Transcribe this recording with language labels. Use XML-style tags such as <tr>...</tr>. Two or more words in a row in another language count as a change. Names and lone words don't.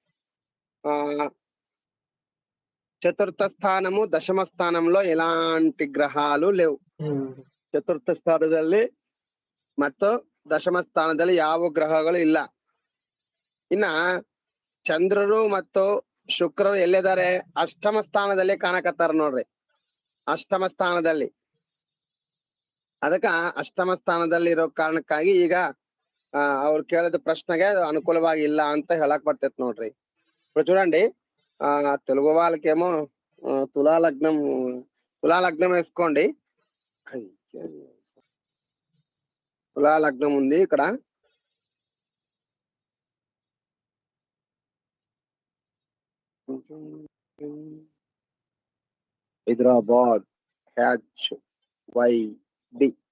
<te>చతుర్థ స్థానము, దశమ స్థానంలో ఎలాంటి గ్రహాలు లేవు.</te> <kn>ಚತುರ್ಥ ಸ್ಥಾನದಲ್ಲಿ ಮತ್ತು ದಶಮ ಸ್ಥಾನದಲ್ಲಿ ಯಾವ ಗ್ರಹಗಳು ಇಲ್ಲ. ಇನ್ನ ಚಂದ್ರರು ಮತ್ತು ಶುಕ್ರರು ಎಲ್ಲಿದ್ದಾರೆ? ಅಷ್ಟಮ ಸ್ಥಾನದಲ್ಲಿ ಕಾಣಕತ್ತಾರ ನೋಡ್ರಿ. ಅಷ್ಟಮ ಸ್ಥಾನದಲ್ಲಿ, ಅದಕ್ಕ ಅಷ್ಟಮ ಸ್ಥಾನದಲ್ಲಿ ಇರೋ ಕಾರಣಕ್ಕಾಗಿ ಈಗ ಅವ್ರು ಕೇಳಿದ ಪ್ರಶ್ನೆಗೆ ಅನುಕೂಲವಾಗಿ ಇಲ್ಲ ಅಂತ ಹೇಳಕ್ ಬರ್ತೈತಿ ನೋಡ್ರಿ.</kn> <te>ఇప్పుడు చూడండి, తెలుగు వాళ్ళకేమో తులాలగ్నం వేసుకోండి. తులాలగ్నం ఉంది ఇక్కడ. హైదరాబాద్ HYD.</te>